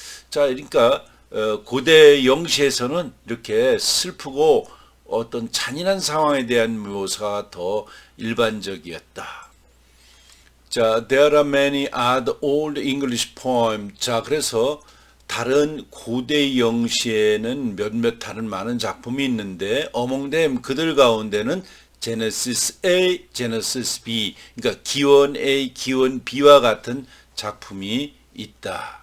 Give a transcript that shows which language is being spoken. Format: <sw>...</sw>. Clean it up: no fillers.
<ko>자, 그러니까 고대 영시에서는 이렇게 슬프고 어떤 잔인한 상황에 대한 묘사가 더 일반적이었다.</ko> <en>자, there are many other old English poems.</en> <ko>자, 그래서 다른 고대 영시에는 몇몇 다른 많은 작품이 있는데</ko> <en>among them</en> <ko>그들 가운데는 Genesis A, Genesis B 그러니까 기원 A, 기원 B와 같은 작품이 있다.</ko>